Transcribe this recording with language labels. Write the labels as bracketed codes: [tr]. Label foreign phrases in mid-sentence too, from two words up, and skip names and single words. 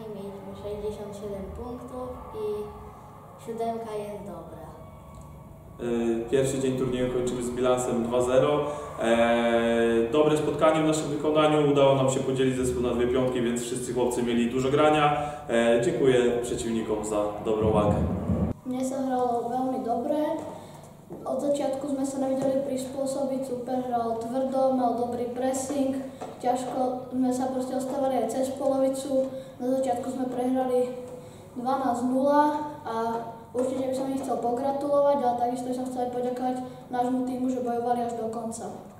[pl] Mieliśmy 67 punktów i 7 jest dobra. Pierwszy dzień turnieju kończymy z bilansem 2-0. Dobre spotkanie w naszym wykonaniu. Udało nam się podzielić zespół na 2 piątki, więc wszyscy chłopcy mieli dużo grania. Dziękuję przeciwnikom za dobrą walkę. [sk] Mne sa hralo veľmi dobre. Od začiatku sme sa nevedeli prispôsobiť, super hral tvrdo, mal dobrý pressing, ťažko sme sa proste ostávali aj cez polovicu. Na začiatku sme prehrali 12-0 a určite by som ich chcel pogratulovať, ale takisto som chcel poďakovať nášmu týmu, že bojovali až do konca.